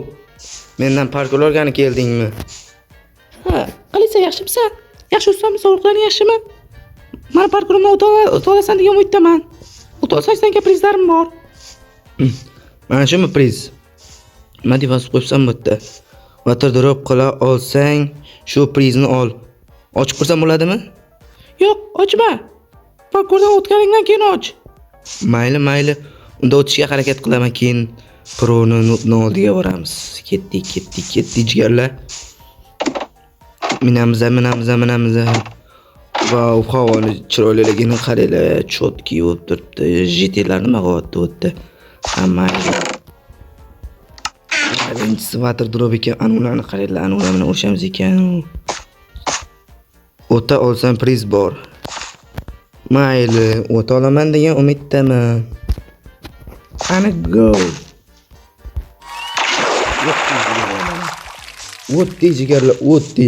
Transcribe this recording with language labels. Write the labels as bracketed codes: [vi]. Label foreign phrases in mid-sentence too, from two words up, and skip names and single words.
[uz] Mendan parkur o'rganib keldingmi? Ha, qalaysan, yaxshimisan? Yaxshi o'tsammi, sog'liqlaring yaxshimi? Mana parkurimni o'ta olasan degan umiddaman. O'ta olsang senga prizlarim bor. Mana shumi priz? Nima deb yozib qo'yibsan bu yerda? [en] Water drop [uz] qila olsang, shu prizni ol. Ochib ko'rsam bo'ladimi? Yo'q, ochma. Parkurdan o'tganingdan keyin och. Mayli. Unda o'tishga harakat qilaman, keyin Pro'ni oldiga boramiz. Ketdik jigarlar. Minamiz. Vau, havoni chiroyliligini qaranglar, chotki bo'lib turibdi. JTlar nima qilyapti bu yerda? Hamma birinchisi [en] water drop [uz] ekan, ularni qaranglar, ular bilan o'shamiz ekan. O'ta olsam priz bor. Mayli, o'ta olaman degan umiddaman. Ana go. O'tdi jigarlar, o'tdi.